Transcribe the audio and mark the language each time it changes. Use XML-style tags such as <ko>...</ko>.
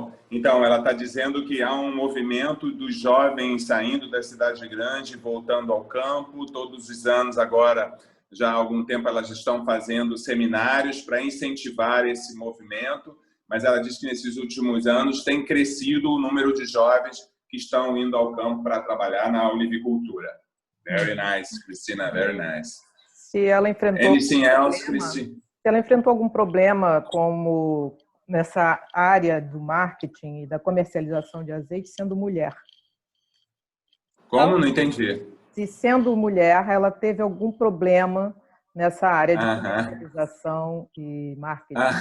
<pt>Então ela está dizendo que há um movimento dos jovens saindo da cidade grande, voltando ao campo. Todos os anos agora, já há algum tempo, elas estão fazendo seminários para incentivar esse movimento. Mas ela diz que nesses últimos anos tem crescido o número de jovens que estão indo ao campo para trabalhar na olivicultura.</pt> <en>Very nice, Cristina, very nice.</en> <pt>Se ela enfrentou</pt> <en>Anything else, Cristina?</en> <pt>Se ela enfrentou algum problema como nessa área do marketing e da comercialização de azeite sendo mulher. Como? Não entendi. Se sendo mulher, ela teve algum problema nessa área de comercialização e marketing.</pt>